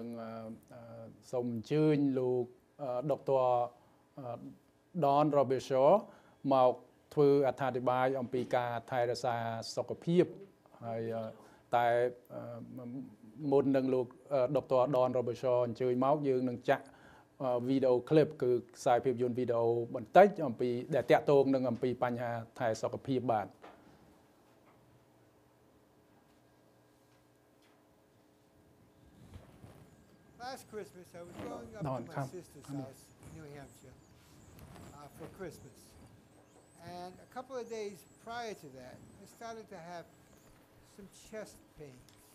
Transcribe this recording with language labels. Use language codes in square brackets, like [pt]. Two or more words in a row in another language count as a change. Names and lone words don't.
[km] សូមអញ្ជើញលោកដុកទ័រ Don Robertshaw មកធ្វើអត្ថាធិប្បាយអំពីការថែរក្សាសុខភាពហើយតែមុននឹងលោកដុកទ័រ Don Robertshaw អញ្ជើញមកយើងនឹងចាក់វីដេអូឃ្លីបគឺខ្សែភាពយន្តវីដេអូបន្តិចអំពីដែលតាក់ទងនឹងអំពីបញ្ហាថែសុខភាពបាទ [en] Last Christmas, I was going up to my sister's house in New Hampshire for Christmas. And a couple of days prior to that, I started to have some chest pains.